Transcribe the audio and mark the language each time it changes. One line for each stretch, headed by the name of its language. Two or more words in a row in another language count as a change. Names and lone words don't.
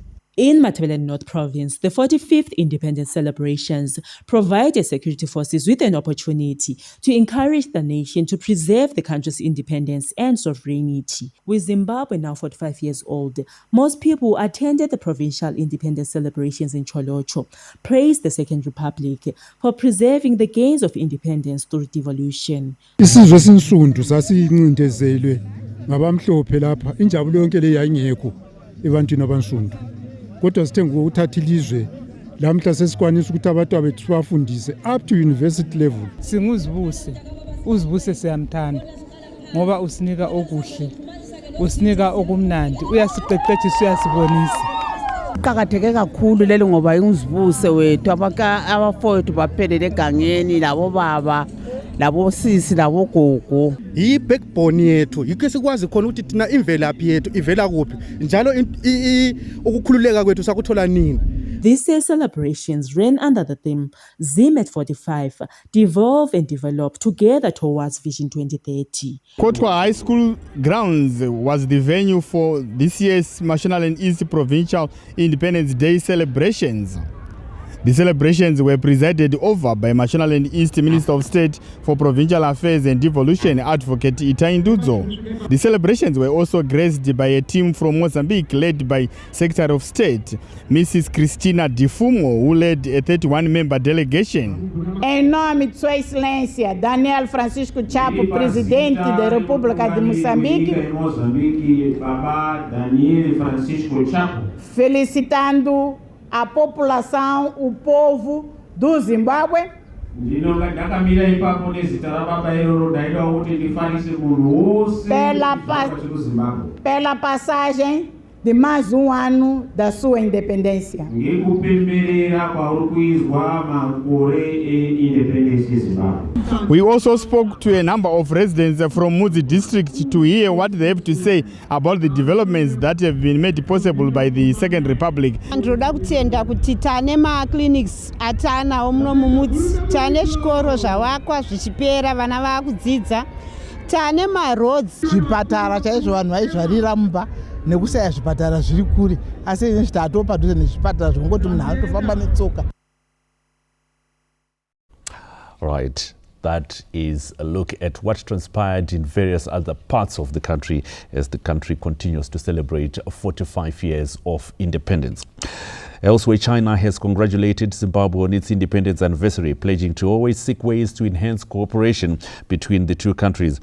English: In Matabeleland North Province, the 45th independence celebrations provided security forces with an opportunity to encourage the nation to preserve the country's independence and sovereignty. With Zimbabwe now 45 years old, most people who attended the provincial independence celebrations in Cholocho praised the Second Republic for preserving the gains of independence through devolution.
North Ndebele: Isizwe sinsundu sasincindezelwe ngabamhlophe lapha injabulo yonke le yayingekho ebantwini abansundu. Kodwa sithe ngokuthatha ilizwe lamhla sesikwanisa ukuthi abantu bethu bafundise
English: up to university level.
North Ndebele: Singuzibuse uzibuse siyamthanda ngoba usinika okuhle usinika okumnandi uyasiqeqeshisa uyasibonisa. Kuqakatheke kakhulu lelo ngoba inguzibuse wethu abafowethu baphelele egangeni labo baba labo sisi labo gogo. Yi-backbone yethu yikho sikwazi khona ukuthi thina imvelaphi yethu ivela kuphi njalo ukukhululeka kwethu sakuthola nini.
English: This year's celebrations ran under the theme Zim at 45, Devolve and Develop Together Towards Vision 2030. Gokwe High School grounds was the venue for this year's National and East Provincial Independence Day celebrations. The celebrations were presided over by National and East Minister of State for Provincial Affairs and Devolution, Advocate Itai Ndudzo. The celebrations were also graced by a team from Mozambique led by Secretary of State, Mrs. Cristina Difumo, who led a 31-member delegation.
Portuguese: Em nome de Sua Excelência Daniel Francisco Chapo, Presidente da República de Moçambique, felicitando a população, o povo do Zimbábue, pela passagem de mais ano da sua independência.
English: We also spoke to a number of residents from Mudzi district to hear what they have to say about the developments that have been made possible by the Second Republic.
Shona: Ndinoda kutenda kuti tane ma-clinics atanawo muno mumudzi, tane zvikoro zvavakwa zvichipera vana vakudzidza, tane ma-roads, zvipatara chaizvo vanhu vaizvarira mumba nekusaya zvipatara zviri kure, asi izvi tatoo padhuze nezvipatara zvongoti munhu anotofamba netsoka.
English: Right. That is a look at what transpired in various other parts of the country as the country continues to celebrate 45 years of independence. Elsewhere, China has congratulated Zimbabwe on its independence anniversary, pledging to always seek ways to enhance cooperation between the two countries.